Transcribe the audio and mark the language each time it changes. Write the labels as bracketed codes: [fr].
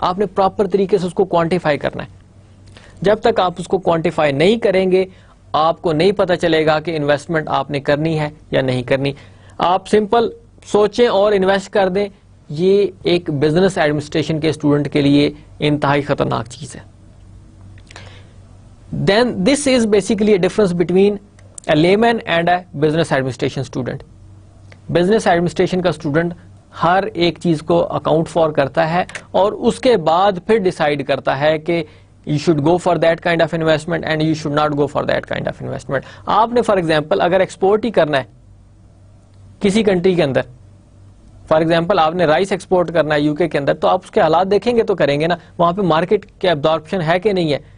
[ur] آپ نے پراپر طریقے سے اس کو کوانٹیفائی کرنا ہے. جب تک آپ اس کو کوانٹیفائی نہیں کریں گے آپ کو نہیں پتا چلے گا کہ انویسٹمنٹ آپ نے کرنی ہے یا نہیں کرنی. آپ سمپل سوچیں اور انویسٹ کر دیں, یہ ایک بزنس ایڈمنسٹریشن کے اسٹوڈنٹ کے لیے انتہائی خطرناک چیز ہے. [en] Then this is basically a difference between a layman and a business administration student. [ur] Business administration کا اسٹوڈنٹ ہر ایک چیز کو اکاؤنٹ فار کرتا ہے اور اس کے بعد پھر ڈیسائیڈ کرتا ہے کہ [en] you should go for that kind of investment [ur] and you should not go for that kind of investment. آپ نے فار ایگزامپل اگر ایکسپورٹ ہی کرنا ہے کسی کنٹری کے اندر, فار ایگزامپل آپ نے رائس ایکسپورٹ کرنا ہے یو کے اندر, تو آپ اس کے حالات دیکھیں گے تو کریں گے نا, وہاں پہ مارکیٹ کے ابزارپشن ہے کہ نہیں ہے.